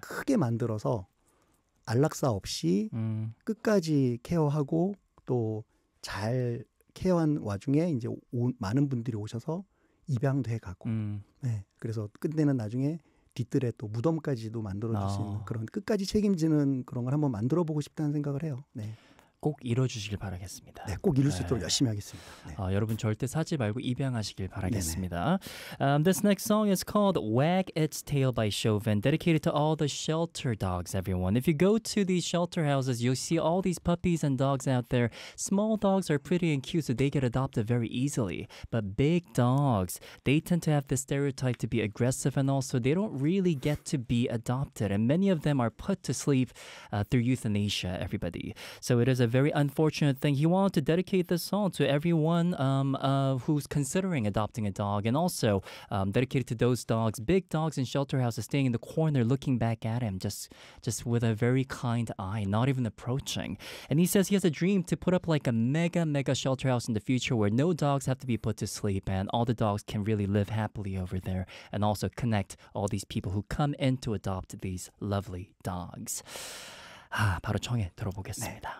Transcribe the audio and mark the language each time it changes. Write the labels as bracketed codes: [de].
[ko] 크게 만들어서 안락사 없이 끝까지 케어하고 또 잘 케어한 와중에 이제 많은 분들이 오셔서 입양도 해가고 네, 그래서 끝내는 나중에 뒤뜰에 또 무덤까지도 만들어줄 수 있는 그런 끝까지 책임지는 그런 걸 한번 만들어보고 싶다는 생각을 해요. 네. 꼭 이뤄주시길 바라겠습니다. 네, 꼭 이룰 수 있도록 열심히 하겠습니다. 네. 여러분 절대 사지 말고 입양하시길 바라겠습니다. [en] This next song is called Wag Its Tail by Chauvin, dedicated to all the shelter dogs, everyone. If you go to these shelter houses, you'll see all these puppies and dogs out there. Small dogs are pretty and cute, so they get adopted very easily. But big dogs, they tend to have the stereotype to be aggressive and also they don't really get to be adopted. And many of them are put to sleep through euthanasia, everybody. So it is a very unfortunate thing. He wanted to dedicate this song to everyone who's considering adopting a dog and also dedicated to those dogs, big dogs in shelter houses, staying in the corner looking back at him just with a very kind eye, not even approaching. And he says he has a dream to put up like a mega shelter house in the future where no dogs have to be put to sleep and all the dogs can really live happily over there and also connect all these people who come in to adopt these lovely dogs. [ko] 아, 바로 청해 들어보겠습니다.